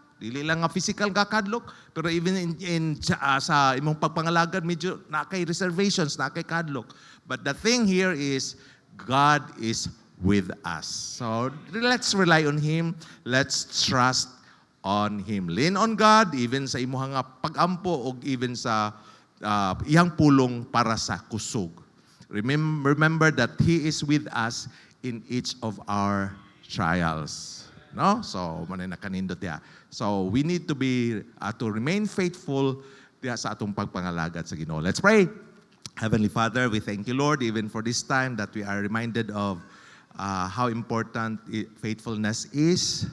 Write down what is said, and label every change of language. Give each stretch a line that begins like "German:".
Cebuano: Dili lang nga physical ka kadlok, pero even sa imong pagpangalagad medyo na kay reservations, na kay kadlok.
English: But the thing here is God is with us. So let's rely on Him. Let's trust on Him. Lean on God
Cebuano: even sa imong nga pag-ampo o even sa iyang pulong para sa kusog.
English: Remember that He is with us in each of our trials. No? So,
Cebuano: manay nakanindot ya.
English: So, we need to be, to remain faithful
Cebuano: diya sa atong pagpangalagad sa Ginoo.
English: Let's pray. Heavenly Father, we thank you, Lord, even for this time that we are reminded of how important faithfulness is.